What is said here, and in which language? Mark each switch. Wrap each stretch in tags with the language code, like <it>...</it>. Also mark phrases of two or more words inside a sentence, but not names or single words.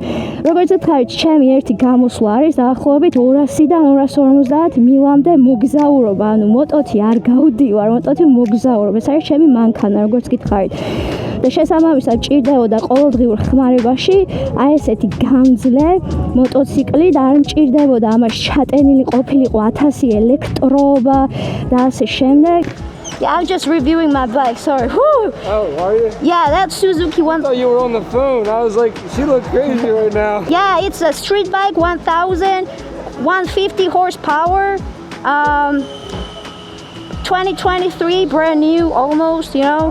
<ka>როგორც ვთქვით, ჩემი ერთი გამოსვლა არის დაახლოებით 200-დან 250 მილამდე მოგზაურობა, ანუ მოტოთი არ გავდივარ, მოტოთი მოგზაურობ. ეს არის ჩემი მანქანა, როგორც გითხარით. და შესაბამისად ჭირდებოდა ყოველდღიურ ხმარებაში აი ესეთი გამძლე მოტოციკლი და არ მჭირდებოდა ამაში ჩატენილი ყოფილიყო 1000 ელექტროობა და ასე შემდეგ.</ka> <en>Yeah, I'm just reviewing my bike, sorry. Whew. Oh, are you? Yeah, that's Suzuki one. I thought you were on the phone. I was like, she looks crazy right now. Yeah, it's a street bike, 1,150 horsepower. 2023, brand new, almost, you know.</en>